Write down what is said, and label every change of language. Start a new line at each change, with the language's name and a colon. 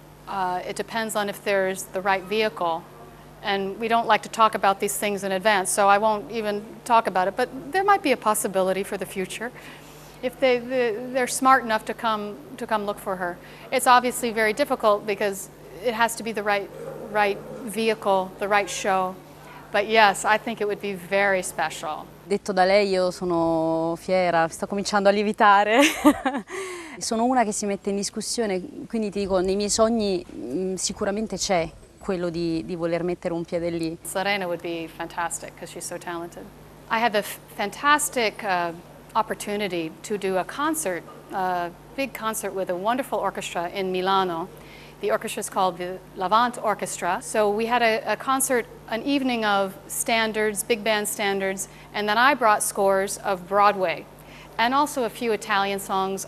English: It depends on if there's the right vehicle. And we don't like to talk about these things in advance, so I won't even talk about it. But there might be a possibility for the future if they're smart enough to come look for her. It's obviously very difficult because it has to be the right vehicle, the right show. But yes, I think it would be very special.
Italian: Detto da lei, io sono fiera, sto cominciando a lievitare. Sono una che si mette in discussione, quindi ti dico, nei miei sogni sicuramente c'è quello di voler mettere un piede lì.
English: Serena would be fantastic because she's so talented. I had the fantastic opportunity to do a concert, a big concert with a wonderful orchestra in Milano. The orchestra is called the Levant Orchestra. So we had a concert, an evening of standards, big band standards, and then I brought scores of Broadway and also a few Italian songs.